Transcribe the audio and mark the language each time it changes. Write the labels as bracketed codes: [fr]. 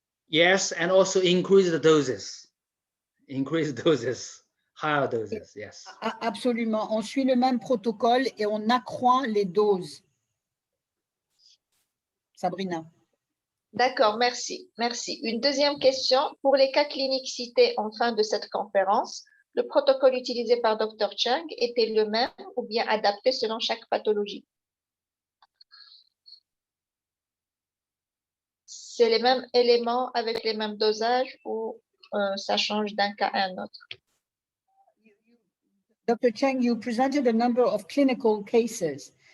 [en] Yes, and also increase the doses. Increase doses, higher doses, yes. [fr] Absolument. On suit le même protocole et on accroît les doses. Sabrina. D'accord, merci. Merci. Une deuxième question. Pour les cas cliniques cités en fin de cette conférence, le protocole utilisé par Dr. Cheng était le même ou bien adapté selon chaque pathologie? C'est les mêmes éléments avec les mêmes dosages ou ça change d'un cas à un autre? Dr. [en] Cheng, you presented a number of clinical cases.